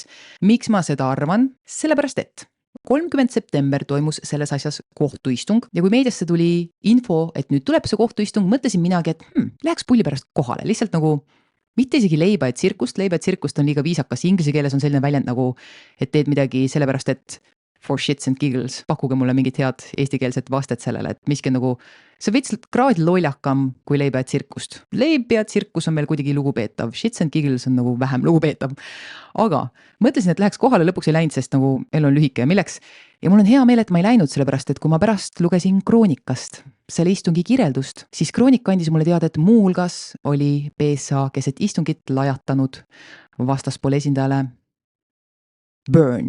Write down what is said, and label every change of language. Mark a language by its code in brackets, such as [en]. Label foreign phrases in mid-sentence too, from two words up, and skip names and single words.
[et] Miks ma seda arvan? Sellepärast, et 30. september toimus selles asjas kohtuistung ja kui meediasse tuli info, et nüüd tuleb see kohtuistung, mõtlesin minagi, et läheks pulli pärast kohale, lihtsalt nagu mitte isegi leiba ja tsirkust on liiga viisakas. Inglise keeles on selline väljend nagu, et teed midagi sellepärast, et [en] for shits and giggles, [et] pakkuge mulle mingit head eestikeelset vastet sellele, et miski nagu, see veits kraad lollakam kui leib ja tsirkust. Leib ja tsirkus on meil kuidagi lugupeetav, [en] shits and giggles [et] on nagu vähem lugupeetav. Aga mõtlesin, et läheks kohale, lõpuks ei läinud, sest nagu elu on lühike ja milleks. Ja mul on hea meel, et ma ei läinud, sellepärast, et kui ma pärast lugesin kroonikast selle istungi kirjeldust, siis kroonika andis mulle teada, et muu hulgas oli PSH keset istungit lajatanud vastaspoole esindajale Burn.